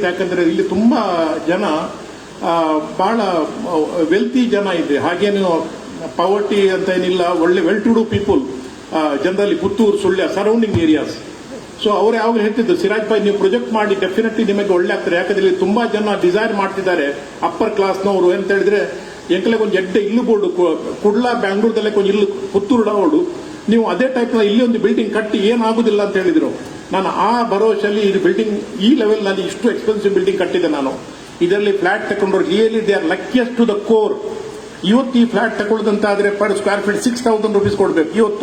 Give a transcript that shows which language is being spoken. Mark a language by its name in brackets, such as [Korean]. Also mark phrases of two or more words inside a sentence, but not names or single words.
[Kannada] ಯಾಕಂದ್ರೆ ಇಲ್ಲಿ ತುಂಬಾ ಜನ ಬಹಳ ವೆಲ್ತಿ ಜನ ಇದೆ, ಹಾಗೇನು ಪವರ್ಟಿ ಅಂತ ಏನಿಲ್ಲ. ಒಳ್ಳೆ [English] well to do people generally [Kannada] ಪುತ್ತೂರು, ಸುಳ್ಯ [English] surrounding areas. [Kannada] ಸೊ ಅವ್ರು ಯಾವಾಗ ಹೇಳ್ತಿದ್ರು, ಸಿರಾಜ್ ಭಾಯ್ ನೀವು ಪ್ರೊಜೆಕ್ಟ್ ಮಾಡಿ ಡೆಫಿನೆಟ್ಲಿ ನಿಮಗೆ ಒಳ್ಳೆ ಆಗ್ತಾರೆ. ಯಾಕಂದ್ರೆ ಇಲ್ಲಿ ತುಂಬಾ ಜನ ಡಿಸೈರ್ ಮಾಡ್ತಿದ್ದಾರೆ [English] upper class-ನವರು. [Tulu] ಅಂತ ಹೇಳಿದ್ರೆ ಎಂಕಲೆಗೆ ಒಂದು ಎಡ್ಡೆ ಇಲ್ಲು ಬೋರ್ಡು ಕುಡ್ಲಾ ಬ್ಯಾಂಗ್ಳೂರ್ದಲ್ಲೇ ಒಂದು ಇಲ್ಲು ಪುತ್ತೂರು ಡಾವೋಡು, [Kannada] ನೀವು ಅದೇ ಟೈಪ್ ಇಲ್ಲಿ ಒಂದು ಬಿಲ್ಡಿಂಗ್ ಕಟ್ಟಿ ಏನಾಗುದಿಲ್ಲ ಅಂತ ಹೇಳಿದ್ರು. ನಾನು ಆ ಭರವಸೆಯಲ್ಲಿ ಇದು ಬಿಲ್ಡಿಂಗ್ ಈ ಲೆವೆಲ್ ನಲ್ಲಿ ಇಷ್ಟು [English] expensive building [Kannada] ಕಟ್ಟಿದೆ ನಾನು. ಇದರಲ್ಲಿ ಫ್ಲಾಟ್ ತಗೊಂಡ್ರು [English] really they are luckiest to the core. [Kannada] ಇವತ್ತು ಈ ಫ್ಲಾಟ್ ತಗೊಳ್ಳೋದಂತಾದ್ರೆ [English] per square feet [Kannada] 6,000 rupees ಕೊಡಬೇಕು ಇವತ್ತು.